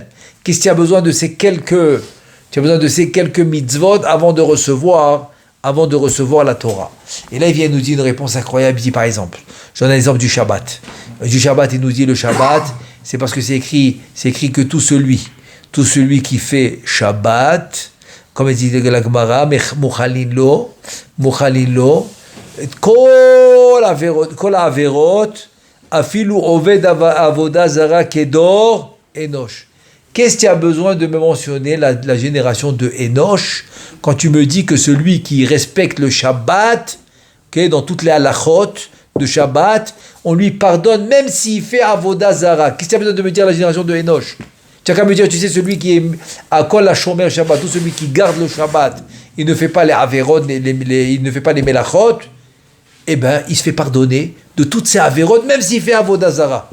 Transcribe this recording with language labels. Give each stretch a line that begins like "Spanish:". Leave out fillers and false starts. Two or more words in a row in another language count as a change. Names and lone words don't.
French: Qu'est-ce qu'il y a besoin de ces quelques mitzvot avant de recevoir la Torah? Et là, il vient nous dire une réponse incroyable. Il dit par exemple, je donne un exemple du Shabbat. Du Shabbat, il nous dit le Shabbat, c'est parce que c'est écrit que tout celui qui fait Shabbat, comme il dit la Gemara,
Hebrew: מוחלין לו, כל עבירות, אפילו עובד עבודה זרה כדור אנוש.
French: Qu'est-ce qu'il y a besoin de me mentionner la génération de Enoch quand tu me dis que celui qui respecte le Shabbat, dans toutes les halachot de Shabbat, on lui pardonne même s'il fait
Hebrew: עבודה זרה.
French: Qu'est-ce qu'il y a besoin de me dire la génération de Enoch? Tu as qu'à me dire, tu sais, celui qui est à kol la
Hebrew: שומר שבת,
French: tout celui qui garde le Shabbat, il ne fait pas les averot, il ne fait pas les melachot, eh bien, il se fait pardonner de toutes ces averot, même s'il fait
Hebrew: עבודה זרה.